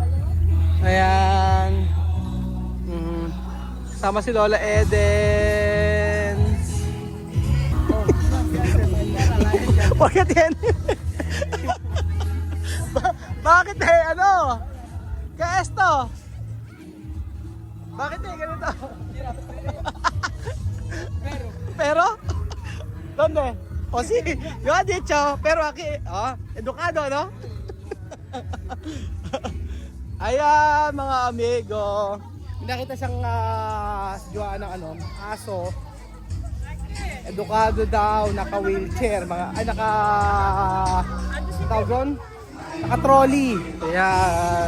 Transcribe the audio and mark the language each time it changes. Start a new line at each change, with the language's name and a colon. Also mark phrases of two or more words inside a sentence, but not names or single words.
Filipino: Ayan. Sama si Lola Eden. Bakit yan? Bakit ano? Kaya esto? Bakit ganito?
Spanish: Pero? ¿Dónde? O sí, yo he dicho, pero aquí, educado, no?
Filipino: Ayan, mga amigo. Nakita siyang Joanna ng aso. Edukado daw, naka-wheelchair, tawag doon? Naka-trolley. Ayan.